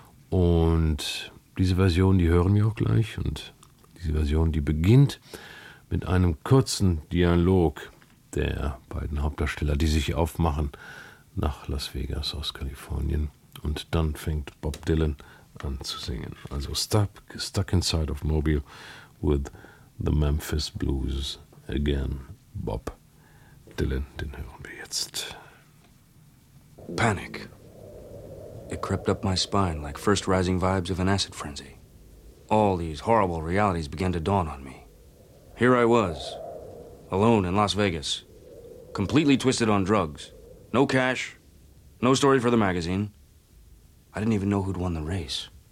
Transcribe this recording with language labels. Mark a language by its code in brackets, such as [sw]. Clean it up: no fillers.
[de] Und diese Version, die hören wir auch gleich, und diese Version, die beginnt mit einem kurzen Dialog der beiden Hauptdarsteller, die sich aufmachen nach Las Vegas aus Kalifornien. Und dann fängt Bob Dylan an zu singen. Also Stuck Inside of Mobile with the Memphis Blues again. Bob Dylan, den hören wir jetzt. [en] Panic. It crept up my spine like first rising vibes of an acid frenzy. All these horrible realities began to dawn on me. Here I was, alone in Las Vegas, completely twisted on drugs. No cash, no story for the magazine. I didn't even know who'd won the race.